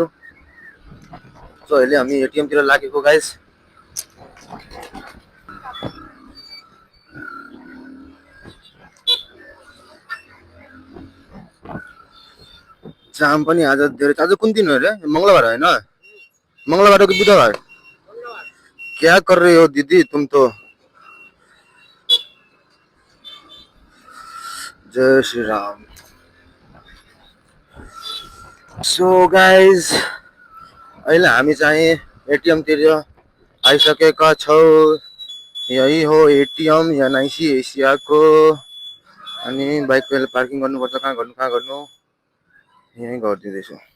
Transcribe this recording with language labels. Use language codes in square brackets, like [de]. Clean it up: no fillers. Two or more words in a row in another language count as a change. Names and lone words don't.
[ne] सो अहिले हामी एटिएमतिर लागेको गाइज। जाम पनि आज धेरै। आज कुन दिन हो रे? मंगलबार होइन? मंगलबार हो कि बुधबार? [hi] क्या कर रहे हो दीदी तुम तो? [ne] जय श्री राम। सो गाइज अहिले हामी चाहिँ एटिएमतिर आइसकेका छौँ। यही हो एटिएम एनआइसी एसियाको। अनि बाइक पहिले पार्किङ गर्नुपर्छ। कहाँ गर्नु यहीँ गरिदिँदैछु।